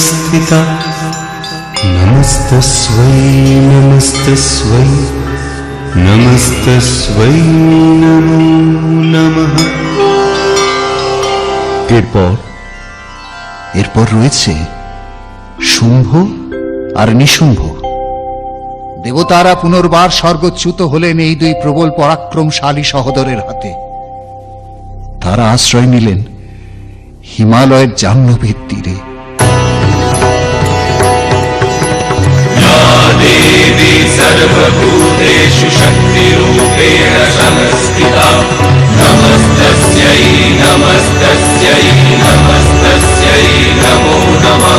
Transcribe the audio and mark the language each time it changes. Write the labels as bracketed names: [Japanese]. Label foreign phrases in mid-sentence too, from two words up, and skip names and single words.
[Sanskrit] संस्थिता नमस्तस्वै नमस्तस्वै नमस्तस्वै नमो नमः। [Bangla] এরপর রয়েছে শুম্ভ আর নিশুম্ভ। দেবতারা পুনর্বার স্বর্গচ্যুত হলেন এই দুই প্রবল পরাক্রমশালী সহোদরের হাতে। তারা আশ্রয় নিলেন হিমালয়ের জাহ্নবীর তীরে। [Sanskrit] देवी सर्वभूतेषु शक्तिरूपेण संस्थिता नमस्तस्यै नमस्तस्यै नमस्तस्यै नमो नमः।